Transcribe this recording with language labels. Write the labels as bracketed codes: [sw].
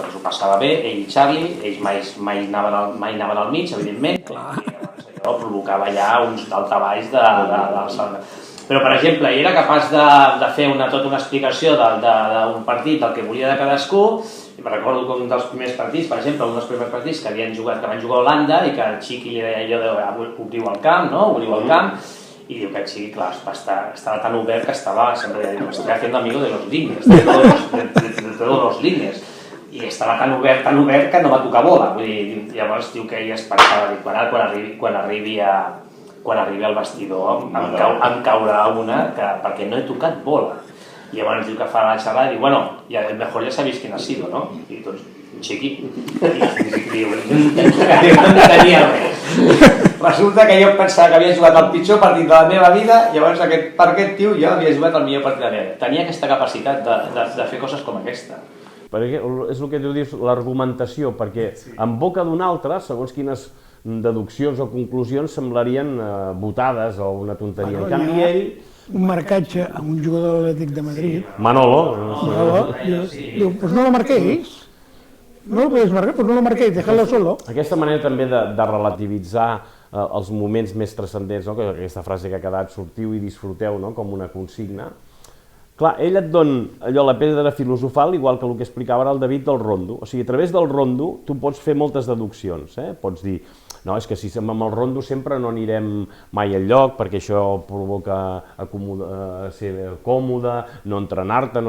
[ca] Perquè s'ho passava bé, ell i Charlie, ells mai anaven al mig, evidentment, i allò provocava ja uns daltaballs de... Però, per exemple, ell era capaç de fer tota una explicació d'un partit, del que volia de cadascú, i me'n recordo que un dels primers partits, per exemple, un dels primers partits que van jugar a Holanda i que el Chiqui li deia allò de obriu el camp, no? Obriu el camp, i diu que el Chiqui, clar, estava tan obert que sempre deia, [es] estoy haciendo amigo de los líneas, de todos los líneas. [ca] I estava tan obert que no va tocar bola. Vull dir, llavors diu que ell es pensava, quan arribi al vestidor em caurà una perquè no he tocat bola. I llavors diu que fa la xerrada i diu, bueno, [es] el mejor ja sabéis quién ha sido, ¿no? [ca] I doncs, un Chiqui. I diu, no tenia res. Resulta que jo pensava que havia jugat el pitjor partit de la meva vida, llavors per aquest tio jo havia jugat el millor partit de la meva vida. Tenia aquesta capacitat de fer coses com aquesta. Perquè és el que tu dius, l'argumentació, perquè en boca d'un altre, segons quines deduccions o conclusions semblarien botades o una tonteria. En canvi, ell... Un marcatge amb un jugador de l'Atlètic de Madrid. Manolo. [es] Diu, pues no lo marquéis. No lo podéis marcar, pues no lo marquéis, dejadlo solo. [ca] Aquesta manera també de relativitzar els moments més transcendents, que aquesta frase que ha quedat, sortiu i disfruteu, com una consigna. Clar, ell et dona allò, la pedra filosofal, igual que el que explicava ara el David del rondo. O sigui, a través del rondo tu pots fer moltes deduccions. Pots dir, no, és que si amb el rondo sempre no anirem mai al lloc, perquè això provoca ser còmode, no entrenar-te...